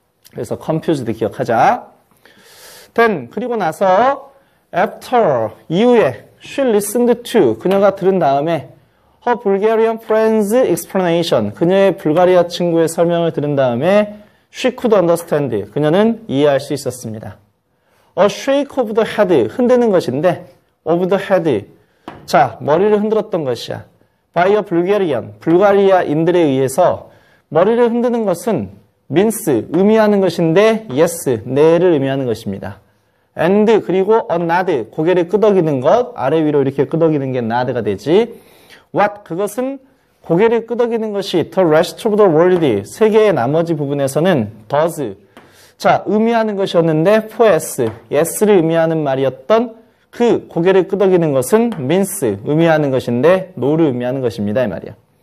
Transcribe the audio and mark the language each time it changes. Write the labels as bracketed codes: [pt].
[ko] 그래서 [en] confused [ko] 기억하자. [en] then [ko] 그리고 나서 [en] after 이후에 she listened to [ko] 그녀가 들은 다음에 [en] her Bulgarian friend's explanation [ko] 그녀의 불가리아 친구의 설명을 들은 다음에 [en] she could understand [ko] 그녀는 이해할 수 있었습니다. [en] A shake of the head [ko] 흔드는 것인데 [en] of the head [ko] 자 머리를 흔들었던 것이야. [en] by a Bulgarian [ko] 불가리아인들에 의해서 머리를 흔드는 것은 means 의미하는 것인데 yes 네를 의미하는 것입니다. and 그리고 a nod 고개를 끄덕이는 것 아래 위로 이렇게 끄덕이는 게 nod가 되지. what 그것은 고개를 끄덕이는 것이 [en] the rest of the world [ko] 세계의 나머지 부분에서는 does 자 의미하는 것이었는데 for yes yes를 의미하는 말이었던 그 고개를 끄덕이는 것은 means 의미하는 것인데 no를 의미하는 것입니다 이 말이야.